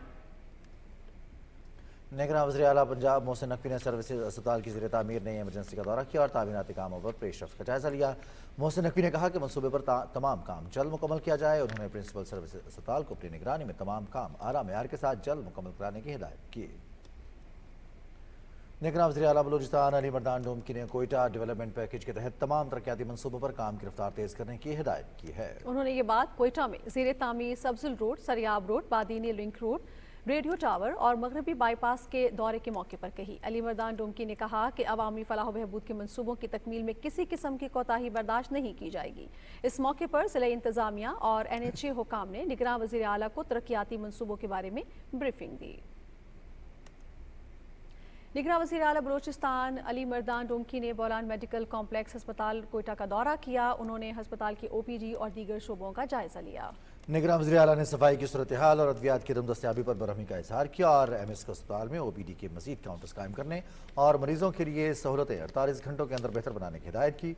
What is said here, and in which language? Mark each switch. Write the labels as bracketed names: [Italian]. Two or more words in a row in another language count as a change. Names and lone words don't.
[Urdu] نگران وزیر اعلیٰ پنجاب محسن نقوی نے سروسز اسپتال کی زیر تعمیر نئی ایمرجنسی کا دورہ کیا اور تعمیراتی کاموں پر پیشرفت کا جائزہ لیا. محسن نقوی نے کہا کہ منصوبے پر تمام کام جلد مکمل کیا جائے. انہوں نے پرنسپل سروسز اسپتال کو اپنی نگرانی میں تمام کام اعلیٰ معیار کے ساتھ جلد مکمل کرانے کی ہدایت کی. نگران وزیر اعلیٰ بلوچستان علی مردان ڈومکی نے کوئٹہ ڈیولپمنٹ پیکج کے تحت تمام ترقیاتی منصوبوں پر کام کی رفتار تیز کرنے کی ہدایت کی ہے. انہوں نے یہ بات کوئٹہ میں زیر تعمیر سبزل روڈ، سریاب روڈ، بادینی لنک روڈ، ریڈیو ٹاور اور مغربی بائی پاس کے دورے کے موقع پر کہی. علی مردان ڈومکی نے کہا کہ عوامی فلاح بہبود کے منصوبوں کی تکمیل میں کسی قسم کی کوتاہی برداشت نہیں کی جائے گی. اس موقع پر ضلع انتظامیہ اور NHA حکام نے نگران وزیر اعلیٰ کو ترقیاتی منصوبوں کے بارے میں بریفنگ دی. نگران وزیر اعلیٰ بلوچستان علی مردان ڈومکی نے بولان میڈیکل کمپلیکس اسپتال کوئٹہ کا دورہ کیا. انہوں نے اسپتال کی OPD اور دیگر شعبوں کا جائزہ لیا. نگران وزیر اعلیٰ نے صفائی کی صورتحال اور ادویات کی دستیابی پر برہمی کا اظہار کیا اور MS کے اسپتال میں OPD کے مزید کاؤنٹرز قائم کرنے اور مریضوں کے لیے سہولتیں 48 گھنٹوں کے اندر بہتر بنانے کی ہدایت کی.